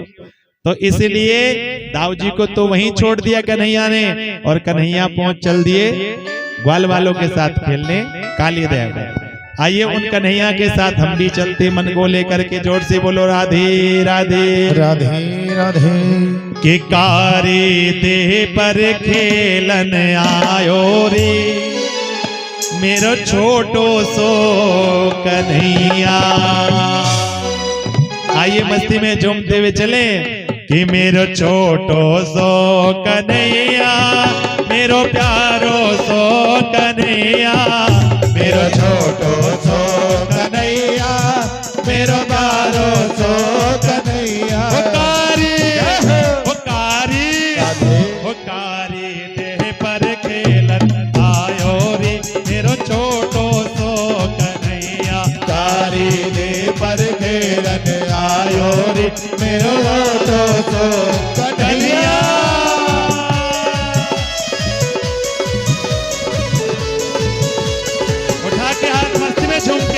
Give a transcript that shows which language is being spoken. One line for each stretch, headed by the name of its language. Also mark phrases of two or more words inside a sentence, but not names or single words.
Hindi: तो इसलिए दाऊ जी को तो वहीं छोड़ दिया कन्हैया ने, और कन्हैया पहुंच चल दिए ग्वाल वालों के साथ खेलने कालिया दह पर। आइए उन कन्हैया के साथ हम भी चलते, मन को लेकर के जोर से बोलो राधे राधे राधे राधे।
Braj: कि कारी देह पर खेलन आयो रे मेरो छोटो सो कन्हैया।
Hindi: आइए मस्ती में झूमते हुए चले
Braj: कि मेरो छोटो सो कन्हैया, मेरो प्यारो सो कन्हैया, मेरो छोटो सो कन्हैया, मेरो प्यारो सो कन्हैया। कारी देह पर खेलन आयो रे मेरो छोटो सो कन्हैया। कारी देह पर खेलन आयो रे मेरो छोटो सो कन्हैया।
Hindi: उठा के हाथ मस्ती में झूम के